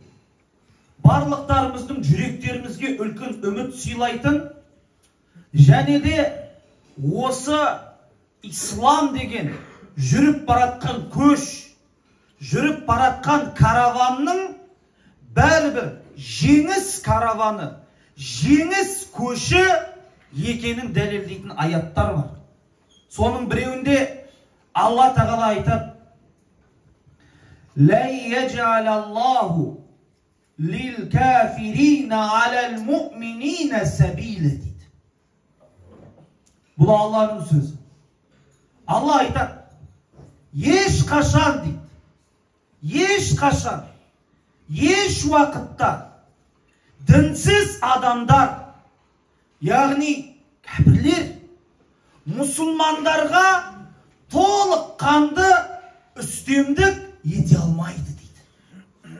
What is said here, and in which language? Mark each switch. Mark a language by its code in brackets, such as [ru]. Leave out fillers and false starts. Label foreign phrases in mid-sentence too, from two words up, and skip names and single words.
[kk] Барлықтарымыздың жүректерімізге үлкен үміт сыйлайтын, және де осы ислам деген жүріп баратқан көш, жүріп баратқан караванның бәрібір жеңіс караваны, жеңіс көші екенін дәлелдейтін аяттар бар. Соның біреуінде Алла тағала айтады: [ar] «لا يجعل الله للكافرين على المؤمنين سبيلا» дейді. [kk] Бұл Алланың сөзі. Алла айтады: ешқашан дейді, ешқашан, еш уақытта дінсіз адамдар, яғни кәпірлер, мұсылмандарға толық қанды үстемдік ете алмайды дейді.